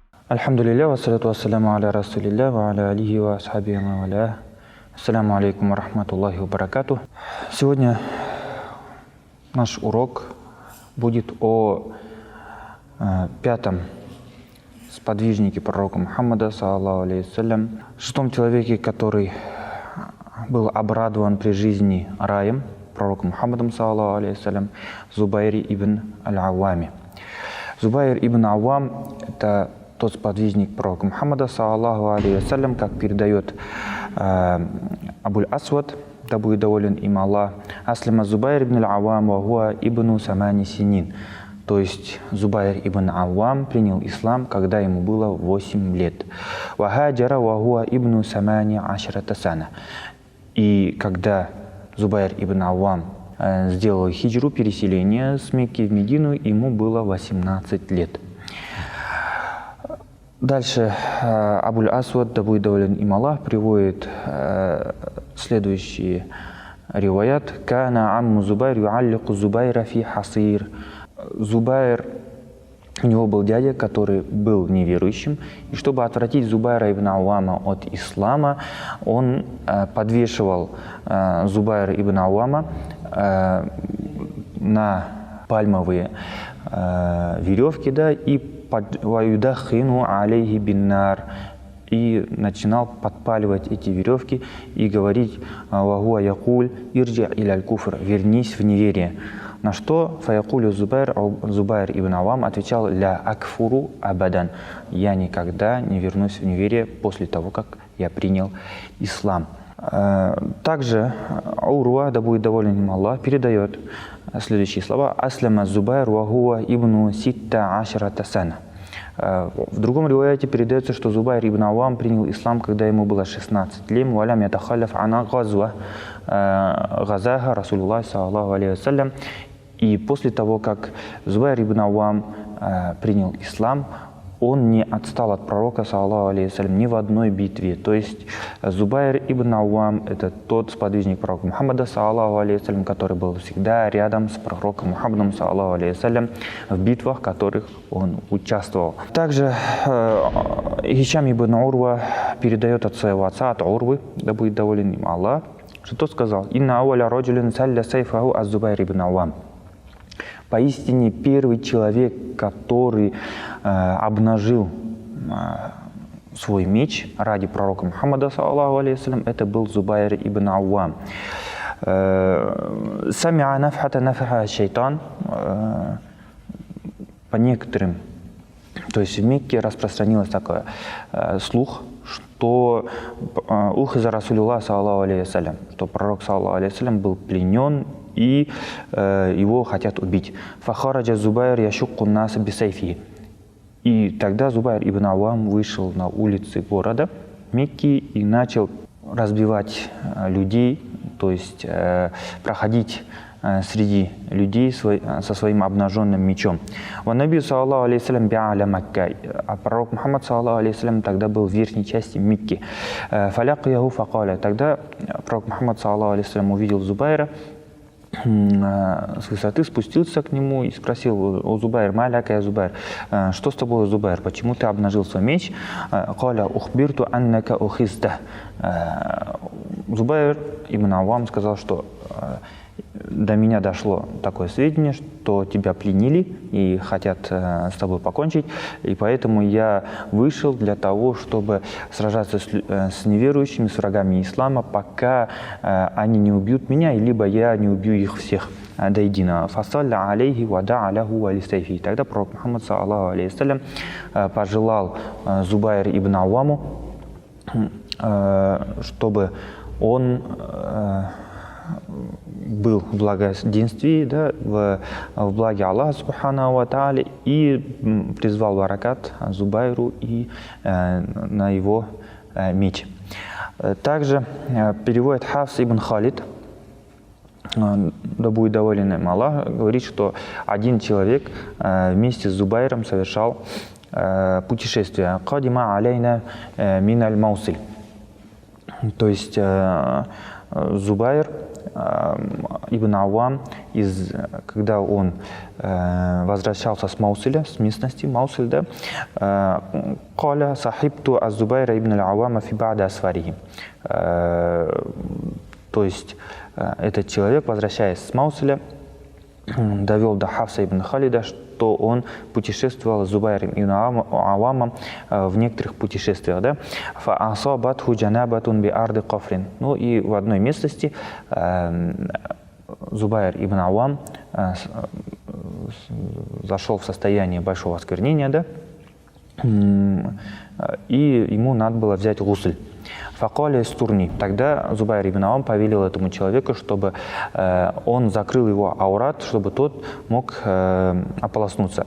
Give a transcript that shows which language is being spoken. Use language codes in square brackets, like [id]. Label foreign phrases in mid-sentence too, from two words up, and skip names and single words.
[ar] الحمد لله، والصلاة والسلام على رسول الله، وعلى آله وأصحابه وعلى. السلام عليكم ورحمة الله وبركاته. [ru] Сегодня наш урок будет о пятом сподвижнике пророка Мухаммада, [ar] صلى الله عليه وسلم, [ru] шестом человеке, который был обрадован при жизни раем, пророком Мухаммадом, [ar] صلى الله عليه وسلم, [ru] Зубайр ибн аль-Аввами. Зубайр ибн Аввам – это тот сподвижник пророка Мухаммада, [ar] صلى الله عليه وسلم, [ru] как передает Абуль Асвад, да будет доволен им Аллах, [ar] «أسلم الزبير بن العوام وهو ابن ثماني سنين». [ru] То есть Зубайр ибн Аввам принял ислам, когда ему было 8 лет. [ar] «وهاجر وهو ابن ثماني عشرة سنة». [ru] И когда Зубайр ибн Аввам сделал хиджру, переселение с Мекки в Медину, ему было 18 лет. Дальше Абуль Асвад, да будет доволен им Аллах, приводит следующий риваят. [ar] «كان عم الزبير يعلق الزبير في حصير». [ru] Зубайр, у него был дядя, который был неверующим, и чтобы отвратить Зубайра ибн Аввама от ислама, он подвешивал Зубайра ибн Аввама на пальмовые веревки, да, и [ar] «ويدخن عليه بالنار», [ru] и начинал подпаливать эти веревки и говорить [ar] «وهو يقول ارجع إلى الكفر», [ru] «вернись в неверие». На что фаякулю Зубайр ибн Аввам отвечал [ar] «لا أكفر أبدا», [ru] «Я никогда не вернусь в неверие после того, как я принял ислам». Также Урва, да будет доволен им Аллах, передает следующие слова: [ar] «أسلم الزبير وهو ابن ست عشرة سنة». [ru] В другом риваяте передается, что Зубайр ибн Аввам принял ислам, когда ему было 16 лет. [ar] «ولم يتخلف عن غزوة غزاها رسول الله صلى الله عليه وسلم». [ru] И после того, как Зубайр ибн Аввам принял ислам, он не отстал от пророка, [ar] صلى الله عليه وسلم, [ru] ни в одной битве. То есть Зубайр ибн Аввам – это тот сподвижник пророка Мухаммада, [ar] صلى الله عليه وسلم, [ru] который был всегда рядом с пророком Мухаммадом, [ar] صلى الله عليه وسلم, [ru] в битвах, в которых он участвовал. Также Хишам ибн Урва передает от своего отца, от Урвы, да будет доволен им Аллах, что тот сказал: [ar] «إن أول رجل سل سيفه الزبير بن العوام». [ru] Поистине первый человек, который обнажил свой меч ради пророка Мухаммада, [ar] صلى الله عليه وسلم, [ru] это был Зубайр ибн Аввам. [ar] سمع نفخة نفخها الشيطان. [ru] По некоторым, то есть в Мекке распространилось такой слух, что [ar] أخذ رسول الله، صلى الله عليه وسلم, [ru] что пророк, [ar] صلى الله عليه وسلم, [ru] был пленен и его хотят убить. [ar] «فخرج الزبير يشق الناس بسيفه». [ru] И тогда Зубайр ибн Аввам вышел на улицы города Мекки и начал разбивать людей, то есть проходить среди людей со своим обнаженным мечом. [ar] «والنبي صلى الله عليه وسلم بأعلى مكة». [ru] А пророк Мухаммад, [ar] صلى الله عليه وسلم, [ru] тогда был в верхней части Мекки. [ar] «فلقيه فقال». [ru] Тогда пророк Мухаммад, [ar] صلى الله عليه وسلم, [ru] увидел Зубайра с высоты, спустился к нему и спросил: «О Зубайр, [ar] ما لك يا زبير, [ru] что с тобой, Зубайр, почему ты обнажил свой меч?» [ar] «قال أخبرت أنك أخذت». [ru] Зубайр ибн Аввам сказал, что до меня дошло такое сведения, что тебя пленили и хотят с тобой покончить, и поэтому я вышел для того, чтобы сражаться с неверующими, с врагами ислама, пока они не убьют меня, либо я не убью их всех до единого». [ar] «فصلى عليه ودعا له ولسيفه». [ru] Тогда пророк Мухаммад, [ar] صلى الله عليه وسلم, [ru] пожелал Зубайр ибн Авваму, чтобы он был в благоденствии, да, в благе Аллаха [ar] سبحانه وتعالى, [ru] и призвал баракат Зубайру и на его меч. Также переводит Хафс ибн Халид, да будет доволен им Аллах, говорит, что один человек вместе с Зубайром совершал путешествие. [ar] «قدم علينا من الموصل». [ru] То есть Зубайр ибн Авам, когда он возвращался с Маусиля, с местности Маусиль, да, [ar] «قال صحبت الزبير بن العوام في بعض أسفاره». [ru] То есть этот человек, возвращаясь с Маусиля, довел до Хафса ибн Халида, что он путешествовал с Зубайром ибн Авамом в некоторых путешествиях. Да? [ar] «فأصابته جنابة بأرض قفر». [ru] Ну и в одной местности Зубайр ибн Авам зашел в состояние большого осквернения, да? И ему надо было взять гусль. [ar] «فقال استرني». [ru] Тогда Зубайр ибн Авам повелел этому человеку, чтобы он закрыл его аурат, чтобы тот мог ополоснуться.